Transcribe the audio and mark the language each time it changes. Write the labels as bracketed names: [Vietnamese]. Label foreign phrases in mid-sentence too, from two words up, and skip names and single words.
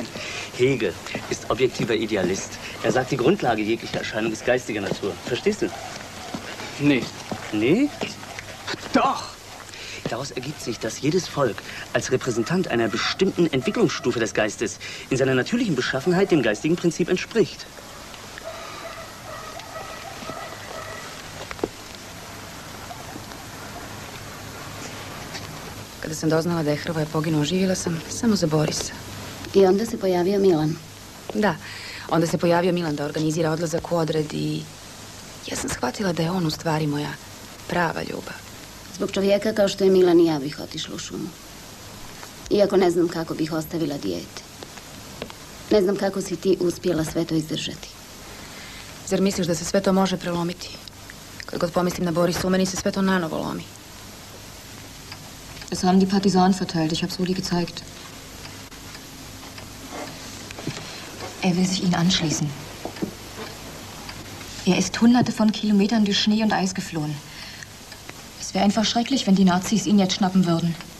[German] Hegel ist objektiver Idealist. Er sagt, die Grundlage jeglicher Erscheinung ist geistiger Natur. Verstehst du? Nee. Nee? Doch. Daraus ergibt sich, dass jedes Volk als Repräsentant einer bestimmten Entwicklungsstufe des Geistes in seiner natürlichen Beschaffenheit dem geistigen Prinzip entspricht. [Croatian] Kada sam doznala da je Hrvoje poginuo, živjela sam samo za Borisa. I onda se pojavio Milan. Da, onda se pojavio Milan da organizira odlazak u odred i ja sam shvatila da je on u stvari moja prava ljubav. Zbog čovjeka kao što je Milan i ja bih otišla u šumu. Iako ne znam kako bih ostavila dijete. Ne znam kako si ti uspjela sve to izdržati. Zar misliš da se sve to može prelomiti? Kad god pomislim na Borisa, u meni se sve to nanovo lomi. [German] Das haben die Partisanen verteilt. Ich habe Uli gezeigt. Er will sich ihnen anschließen. Er ist hunderte von Kilometern durch Schnee und Eis geflohen. Es wäre einfach schrecklich, wenn die Nazis ihn jetzt schnappen würden.